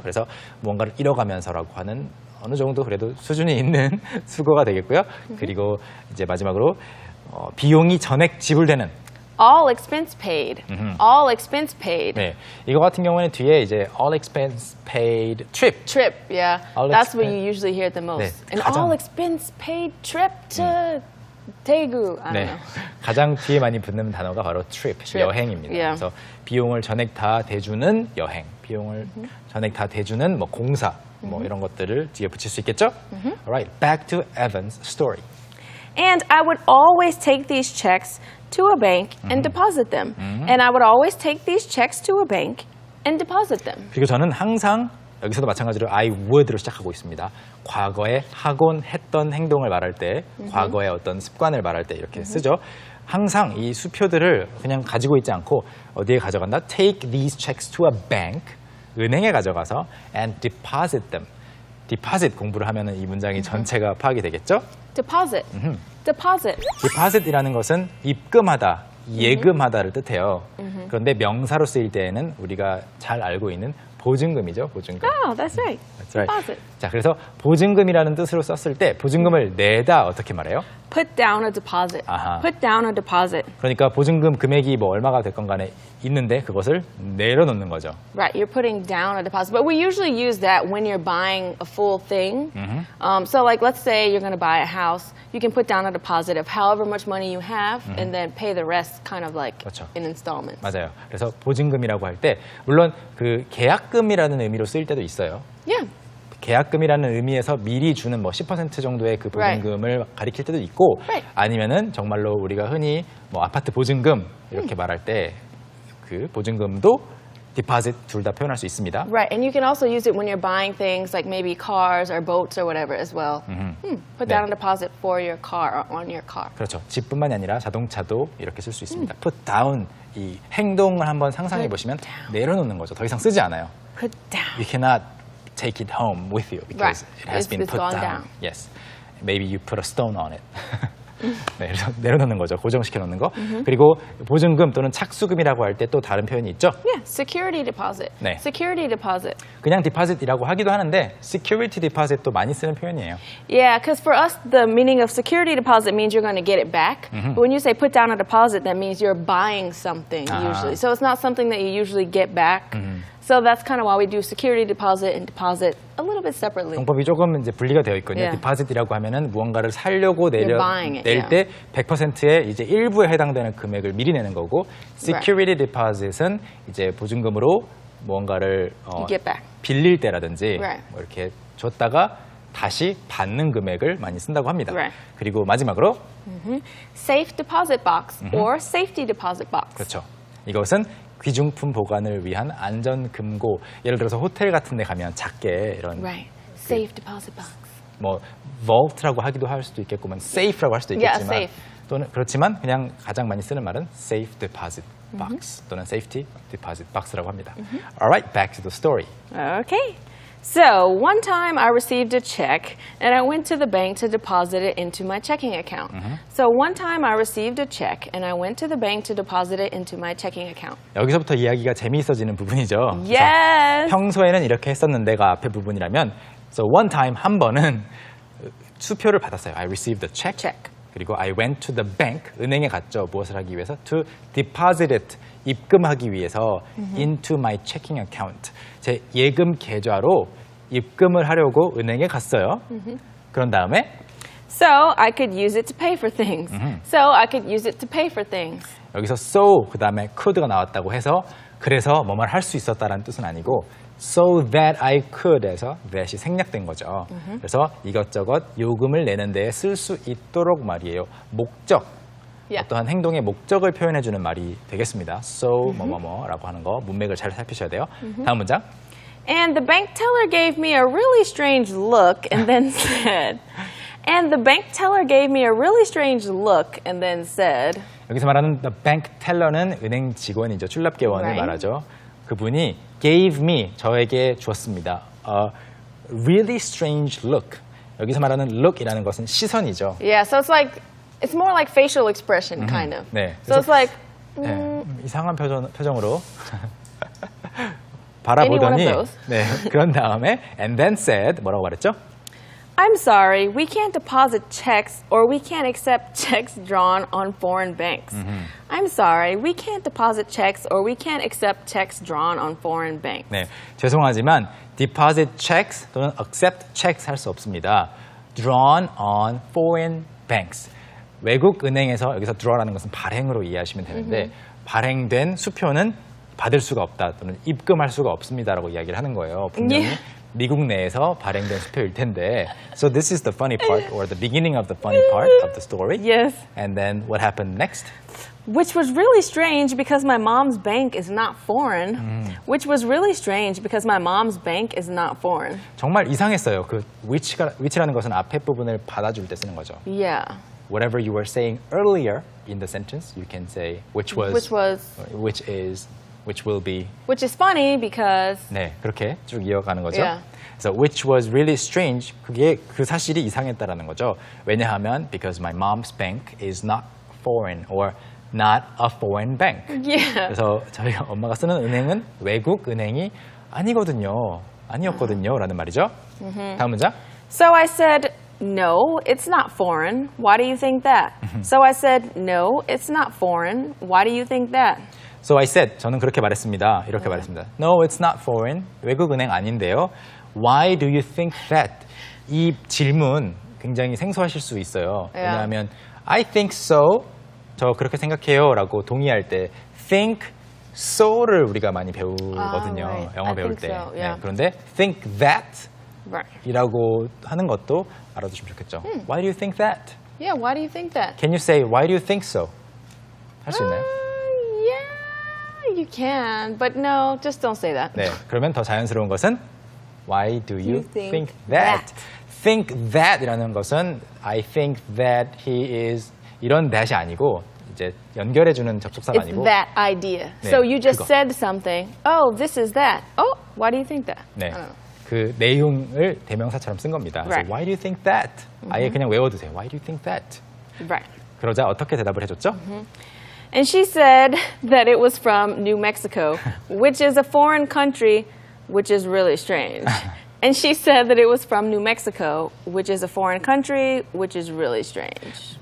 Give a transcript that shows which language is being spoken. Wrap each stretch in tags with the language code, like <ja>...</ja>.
<ko>그래서 무언가를 잃어가면서라고 하는 어느 정도 그래도 수준이 있는 수거가 되겠고요. 그리고 이제 마지막으로 비용이 전액 지불되는</ko> <en>All expense paid. All expense paid.</en> <ko>네, 이거 같은 경우는 뒤에 이제</ko> <en>all expense paid trip. Trip, yeah. All That's what expen- you usually hear the most.</en> <ko>네,</ko> <en>An</en> <ko>가장-</ko> <en>all expense paid trip to Daegu. I don't</en> <ko>네,</ko> <en>know.</en> <ko>가장 뒤에 많이 붙는 단어가 바로</ko> <en>trip,</en> <ko>여행입니다.</ko> <en>yeah.</en> <ko>그래서 비용을 전액 다 대주는 여행, 비용을 전액 다 대주는 뭐 공사, 뭐 이런 것들을 뒤에 붙일 수 있겠죠?</ko> <en>Alright, back to Evan's story. And I would always take these checks to a bank and deposit them. And I would always take these checks to a bank and deposit them.</en> <ko>그리고 저는 항상 여기서도 마찬가지로 I would로 시작하고 있습니다. 과거에 하곤 했던 행동을 말할 때, 과거의 어떤 습관을 말할 때 이렇게 쓰죠. 항상 이 수표들을 그냥 가지고 있지 않고 어디에 가져간다?</ko> <en>Take these checks to a bank.</en> <ko>은행에 가져가서</ko> <en>and deposit them.</en> <ko>deposit 공부를 하면 이 문장이 전체가 파악이 되겠죠?</ko> <en>Deposit. Deposit.</en> <ko>deposit이라는 것은 입금하다, 예금하다를 뜻해요. 그런데 명사로 쓰일 때에는 우리가 잘 알고 있는 보증금이죠, 보증금.</ko> <en>Oh, that's right. That's right. Deposit.</en> <ko>자, 그래서 보증금이라는 뜻으로 썼을 때 보증금을 내다 어떻게 말해요?</ko> <en>Put down a deposit.</en> <ko>아하.</ko> <en>Put down a deposit.</en> <ko>그러니까 보증금 금액이 뭐 얼마가 됐건 간에 있는데 그것을 내려놓는 거죠.</ko> <en>Right, you're putting down a deposit. But we usually use that when you're buying a full thing. So like let's say you're going to buy a house, you can put down a deposit of however much money you have and then pay the rest kind of like</en> <ko>그렇죠.</ko> <en>in installments.</en> <ko>맞아요. 그래서 보증금이라고 할 때 물론 그 계약금이라는 의미로 쓰일 때도 있어요.</ko> <en>Yeah.</en> <ko>계약금이라는 의미에서 미리 주는 뭐 10% 정도의 그 보증금을 가리킬 때도 있고</ko> <en>Right.</en> <ko>아니면은 정말로 우리가 흔히 뭐 아파트 보증금 이렇게 말할 때 그 보증금도 deposit 둘 다 표현할 수 있습니다.</ko> <en>Right, and you can also use it when you're buying things like maybe cars or boats or whatever as well. Put down a deposit for your car or on your car.</en> <ko>그렇죠. 집뿐만이 아니라 자동차도 이렇게 쓸 수 있습니다.</ko> <en>put down</en> <ko>이 행동을 한번 상상해 보시면 내려놓는 거죠. 더 이상 쓰지 않아요.</ko> <en>Put down. You cannot take it home with you because Right. it has been It's put gone down. down. Yes. Maybe you put a stone on it.</en> <ko>네, 그래서 내려놓는 거죠. 고정시켜 놓는 거. 그리고 보증금 또는 착수금이라고 할 때 또 다른 표현이 있죠.</ko> <en>Yeah, security deposit.</en> <ko>네.</ko> <en>Security deposit.</en> <ko>그냥 deposit이라고 하기도 하는데 security deposit도 많이 쓰는 표현이에요.</ko> <en>Yeah, because for us, the meaning of security deposit means you're going to get it back. But when you say put down a deposit, that means you're buying something usually. So it's not something that you usually get back. So that's kind of why we do security deposit and deposit a little bit separately.</en> <ko>방법이 조금 이제 분리가 되어 있거든요.</ko> <en>Yeah.</en> <ko>deposit이라고 하면은 무언가를 살려고</ko> <en>You're buying it,</en> <ko>낼 때 100%의 이제 일부에 해당되는 금액을 미리 내는 거고 security deposit은 이제 보증금으로 무언가를</ko> <en>You get back.</en> <ko>빌릴 때라든지</ko> <en>Right.</en> <ko>뭐 이렇게 줬다가 다시 받는 금액을 많이 쓴다고 합니다.</ko> <en>Right.</en> <ko>그리고 마지막으로</ko> <en>Safe deposit box or safety deposit box.</en> <ko>그렇죠. 이것은 귀중품 보관을 위한 안전 금고. 예를 들어서 호텔 같은 데 가면 작게 이런</ko> <en>Right. Safe deposit box.</en> <ko>뭐 vault라고 하기도 할 수도 있겠고 safe라고 할 수도</ko> <en>Yeah,</en> <ko>있겠지만</ko> <en>safe.</en> <ko>또는 그렇지만 그냥 가장 많이 쓰는 말은 safe deposit box 또는 safety deposit box라고 합니다.</ko> <en>Alright, back to the story. Okay. So one time I received a check and I went to the bank to deposit it into my checking account. So one time I received a check and I went to the bank to deposit it into my checking account.</en> <ko>여기서부터 이야기가 재미있어지는 부분이죠. 그래서</ko> <en>Yes.</en> <ko>평소에는 이렇게 했었는데가 앞에 부분이라면</ko> <en>so one time</en> <ko>한 번은 수표를 받았어요.</ko> <en>I received a check. Check. 그리고 I went to the bank.</en> <ko>은행에 갔죠. 무엇을 하기 위해서?</ko> <en>To deposit it.</en> <ko>입금하기 위해서</ko> <en>into my checking account.</en> <ko>제 예금 계좌로 입금을 하려고 은행에 갔어요. 그런 다음에</ko> <en>So I could use it to pay for things. So I could use it to pay for things.</en> <ko>여기서 so 그 다음에 could가 나왔다고 해서 그래서 뭐만 할 수 있었다라는 뜻은 아니고 so that I could에서 that이 생략된 거죠. 그래서 이것저것 요금을 내는 데에 쓸 수 있도록 말이에요. 목적,</ko> <en>Yeah.</en> <ko>어떠한 행동의 목적을 표현해주는 말이 되겠습니다.</ko> <en>So</en> <ko>뭐뭐뭐라고 하는 거 문맥을 잘 살피셔야 돼요. 다음 문장.</ko> <en>And the bank teller gave me a really strange look and then said, and the bank teller gave me a really strange look and then said,</en> <ko>여기서 말하는 the bank teller는 은행 직원이죠. 출납계원을</ko> <en>Right.</en> <ko>말하죠. 그분이 gave me, 저에게 주었습니다.</ko> <en>A really strange look.</en> <ko>여기서 말하는 look이라는 것은 시선이죠.</ko> <en>yeah, so it's more like facial expression, kind of.</en> <ko>네,</ko> <en>So it's like,</en> <ko>네, 이상한 표정으로</ko> <en>Any one</en> <ko>바라보더니</ko> <en>of those.</en> <ko>네, 그런 다음에 and then said 뭐라고 말했죠?</ko> <en>I'm sorry, we can't deposit checks or we can't accept checks drawn on foreign banks. I'm sorry, we can't deposit checks or we can't accept checks drawn on foreign banks.</en> <ko>네, 죄송하지만</ko> <en>deposit checks</en> <ko>또는 accept checks 할 수 없습니다.</ko> <en>Drawn on foreign banks.</en> <ko>외국 은행에서 여기서 draw라는 것은 발행으로 이해하시면 되는데 발행된 수표는 받을 수가 없다 또는 입금할 수가 없습니다라고 이야기를 하는 거예요. 분명히</ko> <en>Yeah.</en> <ko>미국 내에서 발행된 수표일 텐데.</ko> <en>So this is the funny part or the beginning of the funny part of the story. Yes. And then what happened next? Which was really strange because my mom's bank is not foreign. Which was really strange because my mom's bank is not foreign.</en> <ko>정말 이상했어요. 그 which라는 것은 앞에 부분을 받아줄 때 쓰는 거죠.</ko> <en>Yeah. Whatever you were saying earlier in the sentence, you can say which is, which will be. Which is funny because</en> <ko>네, 그렇게 쭉 이어가는 거죠.</ko> <en>Yeah.</en> <ko>그래서 which was really strange. 그게 그 사실이 이상했다라는 거죠. 왜냐하면</ko> <en>because my mom's bank is not foreign or not a foreign bank. yeah.</en> <ko>그래서 저희 엄마가 쓰는 은행은 외국 은행이 아니었거든요라는 말이죠. 다음 문장.</ko> <en>So I said, no, it's not foreign. Why do you think that? So I said, no, it's not foreign. Why do you think that? So I said,</en> <ko>저는 그렇게 말했습니다. 이렇게 말했습니다.</ko> <en>No, it's not foreign.</en> <ko>외국 은행 아닌데요.</ko> <en>Why do you think that?</en> <ko>이 질문 굉장히 생소하실 수 있어요.</ko> <en>Yeah.</en> <ko>왜냐하면</ko> <en>I think so.</en> <ko>저 그렇게 생각해요. 라고 동의할 때 think so를 우리가 많이 배우거든요.</ko> <en>right.</en> <ko>영어</ko> <en>I</en> <ko>배울</ko> <en>think</en> <ko>때.</ko> <en>so, yeah.</en> <ko>네, 그런데 think that</ko> <en>Right.</en> <ko>이라고 하는 것도 알아두시면 좋겠죠.</ko> <en>Why do you think that? Yeah, why do you think that? Can you say why do you think so?</en> <ko>할 수 있나요?</ko> <en>Yeah, you can, but no, just don't say that.</en> <ko>네, 그러면 더 자연스러운 것은</ko> <en>Why do you think think that? that?</en> <ko>Think that이라는 것은 I think that he is 이런 that이 아니고 이제 연결해주는 접속사가</ko> <en>It's</en> <ko>아니고</ko> <en>that idea.</en> <ko>네,</ko> <en>So you just</en> <ko>그거.</ko> <en>said something. Oh, this is that. Oh, why do you think that?</en> <ko>네,</ko> <en>I don't know.</en> <ko>그 내용을 대명사처럼 쓴 겁니다. 그래서</ko> <en>Right. Why do you think that?</en> <ko>아예 그냥 외워두세요.</ko> <en>Why do you think that? Right.</en> <ko>그러자 어떻게 대답을 해줬죠?</ko> <en>And she said that it was from New Mexico, which is a foreign country, which is really strange. And she said that it was from New Mexico, which is a foreign country, which is really strange.</en>